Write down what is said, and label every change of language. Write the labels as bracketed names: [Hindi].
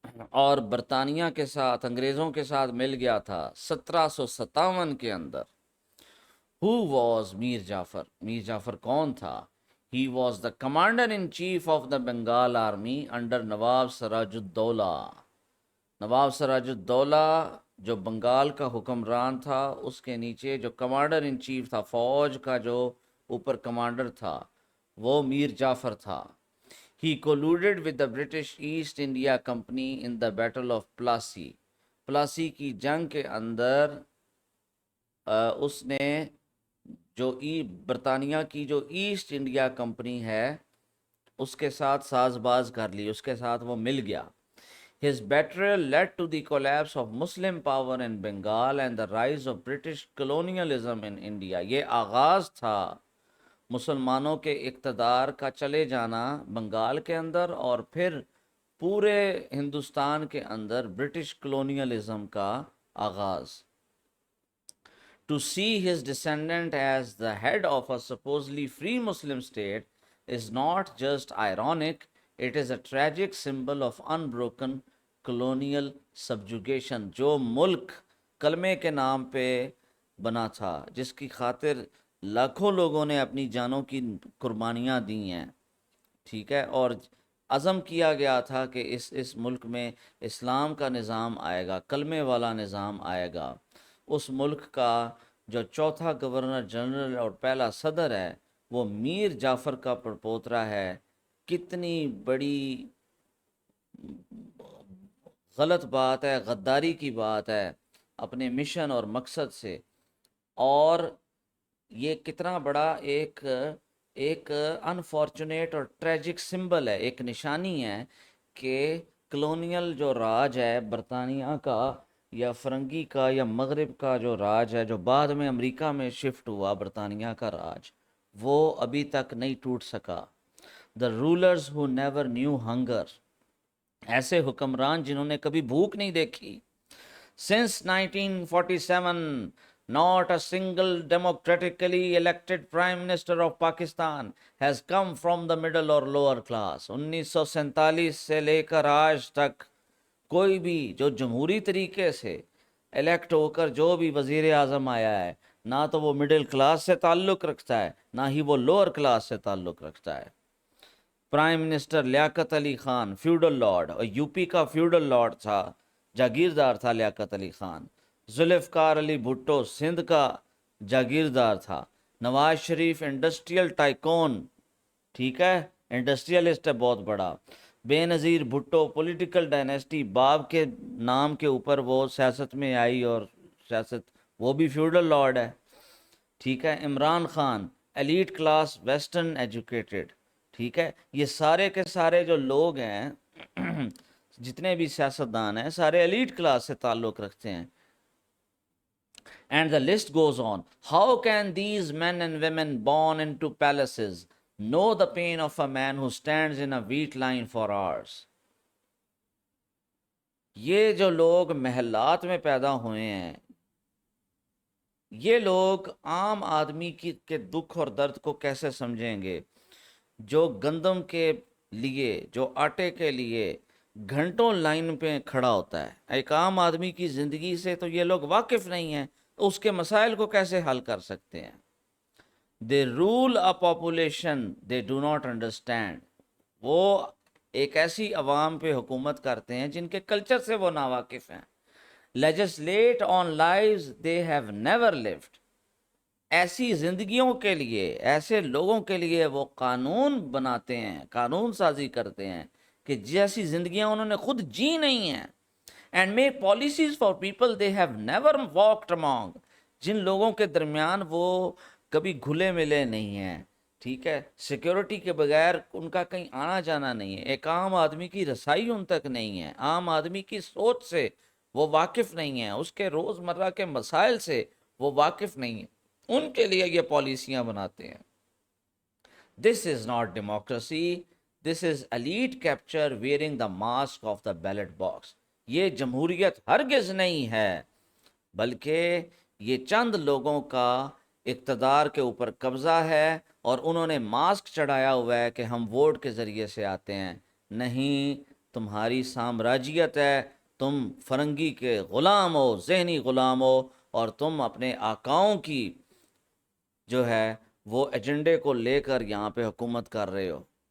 [Urdu] اور برطانیہ کے ساتھ، انگریزوں کے ساتھ مل گیا تھا 1757 کے اندر۔ [English] Who was [Urdu] میر جعفر؟ میر جعفر کون تھا؟ [English] He was the commander in chief of the Bengal army under [Urdu] نواب سراج الدولہ۔ نواب سراج الدولہ جو بنگال کا حکمران تھا، اس کے نیچے جو کمانڈر ان چیف تھا، فوج کا جو اوپر کمانڈر تھا وہ میر جعفر تھا. [English] He colluded with the British East India Company in the Battle of Plassey. [Urdu] Plassey کی جنگ کے اندر اس نے جو برطانیہ کی جو ایسٹ انڈیا کمپنی ہے اس کے ساتھ ساز باز کر لی، اس کے ساتھ وہ مل گیا. [English] His betrayal led to the collapse of Muslim power in Bengal and the rise of British colonialism in India. [Urdu] یہ آغاز تھا مسلمانوں کے اقتدار کا چلے جانا بنگال کے اندر اور پھر پورے ہندوستان کے اندر برٹش کلونیلزم کا آغاز. [English] To see his descendant as the head of a supposedly free Muslim state is not just ironic, it is a tragic symbol of unbroken colonial subjugation. [Urdu] جو ملک کلمے کے نام پہ بنا تھا، جس کی خاطر لاکھوں لوگوں نے اپنی جانوں کی قربانیاں دی ہیں، ٹھیک ہے، اور عزم کیا گیا تھا کہ اس ملک میں اسلام کا نظام آئے گا، کلمے والا نظام آئے گا. اس ملک کا جو چوتھا گورنر جنرل اور پہلا صدر ہے وہ میر جعفر کا پڑپوترا ہے. کتنی بڑی غلط بات ہے، غداری کی بات ہے اپنے مشن اور مقصد سے. اور یہ کتنا بڑا ایک انفارچونیٹ اور ٹریجک سمبل ہے، ایک نشانی ہے کہ کلونیل جو راج ہے برطانیہ کا یا فرنگی کا یا مغرب کا جو راج ہے جو بعد میں امریکہ میں شفٹ ہوا، برطانیہ کا راج، وہ ابھی تک نہیں ٹوٹ سکا. [English] The rulers who never knew hunger. [Urdu] ایسے حکمران جنہوں نے کبھی بھوک نہیں دیکھی. [English] Since 1947, not a single democratically elected Prime Minister of Pakistan has come from the middle or lower class. [Urdu] 1947 سے لے کر آج تک کوئی بھی جو جمہوری طریقے سے الیکٹ ہو کر جو بھی وزیر اعظم آیا ہے، نہ تو وہ مڈل کلاس سے تعلق رکھتا ہے نہ ہی وہ لوور کلاس سے تعلق رکھتا ہے. Prime minister Liaquat Ali Khan feudal lord, اور یو پی کا فیوڈل لارڈ تھا، جاگیردار تھا لیاقت علی خان. ذوالفقار علی بھٹو سندھ کا جاگیردار تھا. نواز شریف انڈسٹریل ٹائکون، ٹھیک ہے، انڈسٹریلسٹ ہے بہت بڑا. بے نظیر بھٹو پولیٹیکل ڈائنیسٹی، باپ کے نام کے اوپر وہ سیاست میں آئی اور سیاست، وہ بھی فیوڈل لارڈ ہے، ٹھیک ہے. Imran Khan elite class western educated, ٹھیک ہے. یہ سارے کے سارے جو لوگ ہیں جتنے بھی سیاستدان ہیں سارے ایلیٹ کلاس سے تعلق رکھتے ہیں. [English] And the list goes on. How can these men and women born into palaces know the pain of a man who stands in a wheat line for hours? [Urdu] یہ جو لوگ محلات میں پیدا ہوئے ہیں، یہ لوگ عام آدمی کے دکھ اور درد کو کیسے سمجھیں گے؟ جو گندم کے لیے، جو آٹے کے لیے گھنٹوں لائن پہ کھڑا ہوتا ہے، ایک عام آدمی کی زندگی سے تو یہ لوگ واقف نہیں ہیں، تو اس کے مسائل کو کیسے حل کر سکتے ہیں؟ [English] They rule a population they do not understand. [Urdu] وہ ایک ایسی عوام پہ حکومت کرتے ہیں جن کے کلچر سے وہ ناواقف ہیں. [English] Legislate on lives they have never lived. [Urdu] ایسی زندگیوں کے لیے، ایسے لوگوں کے لیے وہ قانون بناتے ہیں، قانون سازی کرتے ہیں کہ جیسی زندگیاں انہوں نے خود جی نہیں ہیں. [English] And make policies for people they have never walked among. [Urdu] جن لوگوں کے درمیان وہ کبھی گھلے ملے نہیں ہیں، ٹھیک ہے، سیکیورٹی کے بغیر ان کا کہیں آنا جانا نہیں ہے، ایک عام آدمی کی رسائی ان تک نہیں ہے، عام آدمی کی سوچ سے وہ واقف نہیں ہیں، اس کے روزمرہ کے مسائل سے وہ واقف نہیں ہیں، ان کے لیے یہ پالیسیاں بناتے ہیں. [English] This is not democracy. This is elite capture wearing the mask of the ballot box. [Urdu] یہ جمہوریت ہرگز نہیں ہے، بلکہ یہ چند لوگوں کا اقتدار کے اوپر قبضہ ہے اور انہوں نے ماسک چڑھایا ہوا ہے کہ ہم ووٹ کے ذریعے سے آتے ہیں. نہیں، تمہاری سامراجیت ہے، تم فرنگی کے غلام ہو، ذہنی غلام ہو، اور تم اپنے آقاؤں کی جو ہے وہ ایجنڈے کو لے کر یہاں پہ حکومت کر رہے ہو.